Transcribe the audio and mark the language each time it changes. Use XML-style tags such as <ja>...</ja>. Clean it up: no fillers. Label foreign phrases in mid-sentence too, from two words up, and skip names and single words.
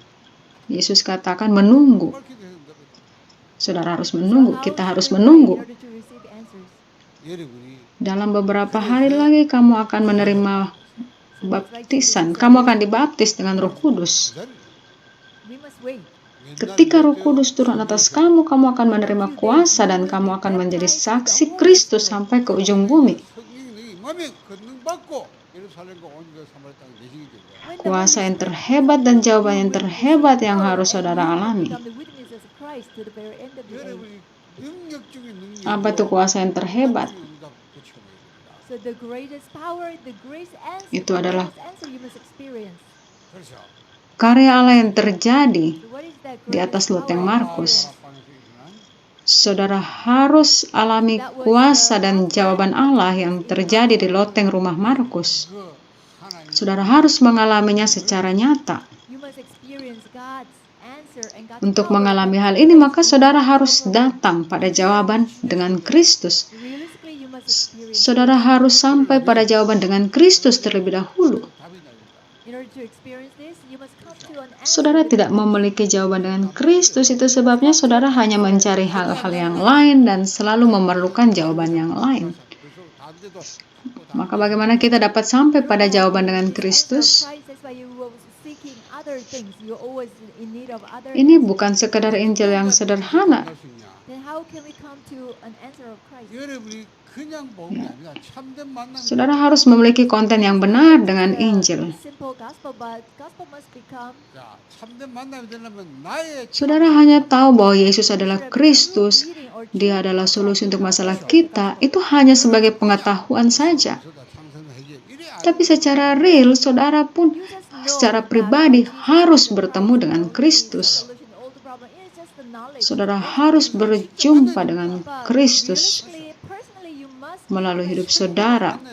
<id>Yesus katakan menunggu.</id> <ko>밝히게 된다.</ko> <id>Saudara harus</id> <en>So</en> <id>menunggu,</id> <en>how</en> <id>kita</id> <en>should</en> <id>harus</id> <en>we pray in</en> <id>menunggu.</id> <en>order to receive answers?</en> <ko>여러분이</ko> <id>Dalam beberapa hari lagi kamu akan menerima</id> <en>So that's why Jesus</en> <id>baptisan.</id> <en>said,</en> <id>Kamu akan dibaptis dengan Roh Kudus.</id> <ko>기다려.</ko> <en>we must wait.</en> <id>Ketika Roh Kudus turun atas kamu, kamu akan menerima kuasa dan kamu akan menjadi saksi Kristus sampai ke ujung bumi.</id> <ko>성령이 마음에 권능 받고 예루살렘과 온 유다 사마리아 땅에 내시게 되고</ko> <en>When the</en> <id>Kuasa</id> <en>Holy</en> <id>yang</id> <en>Spirit</en> <id>terhebat</id> <en>comes</en> <id>dan</id> <en>upon you,</en> <id>jawaban</id> <en>you</en> <id>yang</id> <en>will</en> <id>terhebat</id> <en>receive</en> <id>yang</id> <en>power</en> <id>harus</id> <en>and</en> <id>saudara</id> <en>you will</en> <id>alami.</id> <en>become the witnesses of Christ to the very end of the age.</en> <ko>여러분이 능력 중에</ko> <id>Apa itu</id> <ko>능력이요</ko> <id>kuasa yang terhebat?</id> <ko>응답 중에 응답 붙여놔야 됩니다.</ko> <en>So the greatest power, the greatest answer,</en> <id>Itu</id> <en>the</en> <id>adalah</id> <en>greatest answer you must experience.</en> <ko>그렇죠.</ko> <id>Karya Allah yang terjadi</id> <en>So what is that</en> <id>di atas</id> <en>greatest</en> <id>loteng</id> <en>power?</en> <id>Markus.</id> <ko>다락방에서 일어난</ko> <id>Saudara harus alami kuasa dan jawaban Allah yang terjadi di loteng rumah Markus.</id> <ko>그 하나님</ko> <id>Saudara harus mengalaminya secara nyata.</id> <en>You must experience God's answer and God's</en> <id>Untuk</id> <en>power</en> <id>mengalami</id> <en>that</en> <id>hal</id> <en>took</en> <id>ini,</id> <en>place</en> <id>maka</id> <en>in</en> <id>saudara</id> <en>that</en> <id>harus</id> <en>powerful way.</en> <id>datang pada jawaban dengan Kristus.</id> <en>Realistically, you must experience</en> <id>Saudara harus sampai pada jawaban dengan Kristus terlebih dahulu.</id> <ko>답이 나옵니다.</ko> <en>In order to experience this, you must come to an answer.</en> <id>Saudara</id> <en>with</en> <id>tidak</id> <en>Christ.</en> <id>memiliki jawaban dengan Kristus, itu sebabnya saudara hanya mencari hal-hal yang lain dan selalu memerlukan jawaban yang lain.</id> <ko>벌써 다 안 돼도</ko> <id>Maka bagaimana kita dapat sampai pada jawaban dengan Kristus?</id> <en>That's why you were seeking other things. You're always in need of other</en> <id>Ini</id> <en>answers.</en> <id>bukan sekedar Injil yang sederhana.</id> <en>Then how can we come to an answer of Christ?</en> <ko>여러분이 그냥 복음이 아니라 참된 만남.</ko> <id>Saudara harus memiliki konten yang benar dengan Injil.</id> <en>Simple gospel, but gospel must become.</en> <ko>자, 참된 만남이 되려면 나의</ko> <id>Saudara hanya tahu bahwa Yesus adalah Kristus, Dia adalah solusi untuk masalah kita, itu hanya sebagai pengetahuan saja. Tapi secara real, saudara pun secara pribadi harus bertemu dengan Kristus. Saudara harus berjumpa dengan Kristus melalui hidup saudara.</id>